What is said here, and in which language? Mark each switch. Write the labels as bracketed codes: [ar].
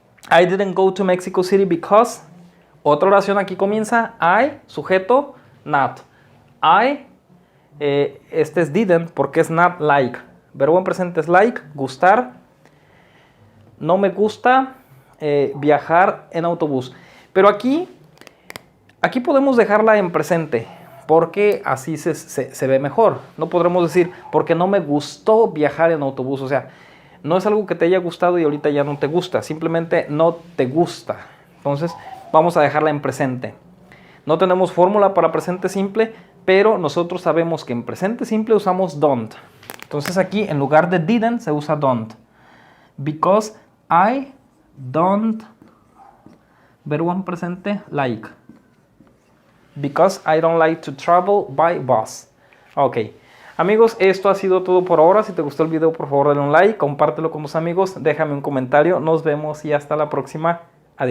[en] I didn't go to Mexico City because. [es] Otra oración aquí comienza, I, sujeto, not. I, este es didn't porque es not like. Verbo en presente es like, gustar. No me gusta viajar en autobús. Pero aquí podemos dejarla en presente porque así se ve mejor. No podremos decir porque no me gustó viajar en autobús. O sea, no es algo que te haya gustado y ahorita ya no te gusta. Simplemente no te gusta. Entonces vamos a dejarla en presente. No tenemos fórmula para presente simple, pero nosotros sabemos que en presente simple usamos don't. Entonces aquí en lugar de didn't se usa don't. [en] Because I don't, verbo en presente, like. Because I don't like to travel by bus. Ok. [es] Amigos, esto ha sido todo por ahora. Si te gustó el video, por favor dale un like, compártelo con tus amigos, déjame un comentario. Nos vemos y hasta la próxima. Adiós.